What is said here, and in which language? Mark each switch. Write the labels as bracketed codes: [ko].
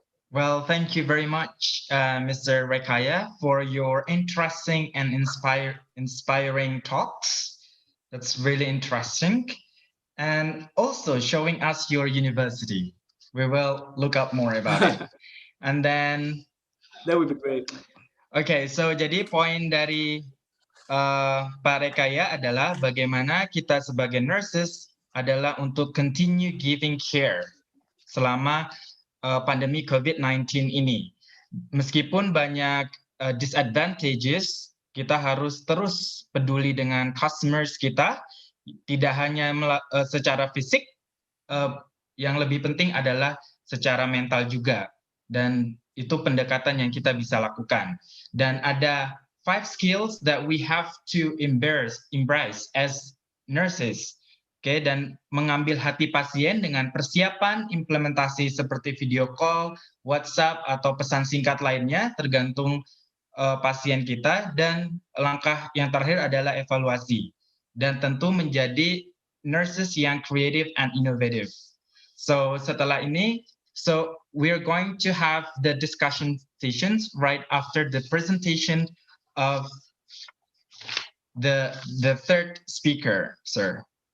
[en] Well, thank you very much, Mr. Rekaya, for your interesting and inspiring talks. That's really interesting. And also showing us your university. We will look up more about it. And then... That would be great. [id] Okay, so jadi poin dari Pak Rekaya adalah bagaimana kita sebagai nurses adalah untuk [en] continue giving care [id] selama pandemi COVID-19 ini. Meskipun banyak disadvantages, kita harus terus peduli dengan customers kita, tidak hanya secara fisik, yang lebih penting adalah secara mental juga. Dan itu pendekatan yang kita bisa lakukan. Dan ada [en] 5 skills that we have to embrace as nurses. [id] Okay, dan mengambil hati pasien dengan persiapan implementasi seperti video call, WhatsApp, atau pesan singkat lainnya, tergantung pasien kita. Dan langkah yang terakhir adalah evaluasi. Dan tentu menjadi nurses yang [en] creative and innovative. So [id] setelah ini, [en] so we're going to have the discussion sessions right after the presentation of the third speaker, sir.